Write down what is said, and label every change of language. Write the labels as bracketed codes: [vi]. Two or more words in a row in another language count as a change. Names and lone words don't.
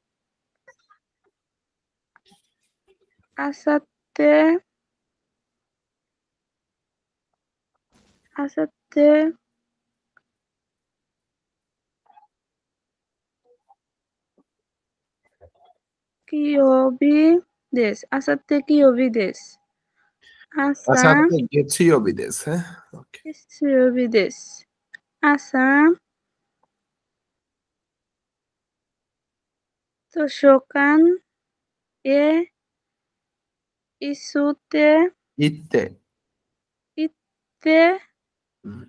[ja] あさって金曜日です。あさって金曜日です。朝あさって金曜日です, হ্যাঁ? ওকে। 月曜日です。朝、図書館へ ইত্তে। 行って হুম।